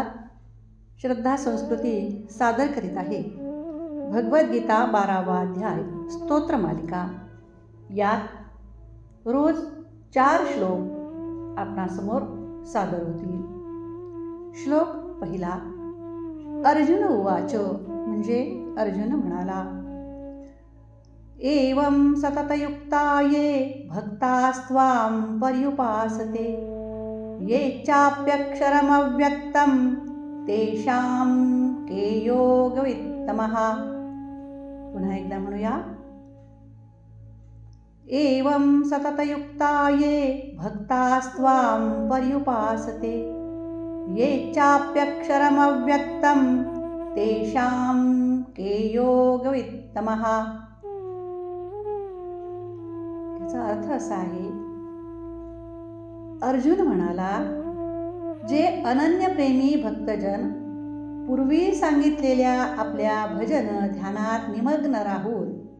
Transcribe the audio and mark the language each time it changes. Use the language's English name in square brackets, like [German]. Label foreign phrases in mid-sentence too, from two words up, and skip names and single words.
[Marathi] श्रद्धा संस्कृती सादर करीत आहे भगवद्गीता 12वा अध्याय स्तोत्र मालिका. यात रोज 4 श्लोक आपणासमोर सादर होतील. श्लोक पहिला. [Sanskrit] अर्जुन उवाच, [Marathi] म्हणजे अर्जुन म्हणाला, [Sanskrit] एवं सततयुक्ता ये भक्तास्त्वां पर्युपासते ये चाप्यक्षरमव्यक्तं तेषां के योगवित्तमः. [Marathi] पुन्हा एकदा म्हणूया. [Sanskrit] एवं सततयुक्ता ये भक्तास्त्वां पर्युपासते ये चाप्यक्षरमव्यक्तं तेषां के योगवित्तमः. [Marathi] याचा अर्थ असा आहे, अर्जुन म्हणाला, जे अनन्यप्रेमी भक्तजन पूर्वी सांगितलेल्या आपल्या भजन ध्यानात निमग्न राहून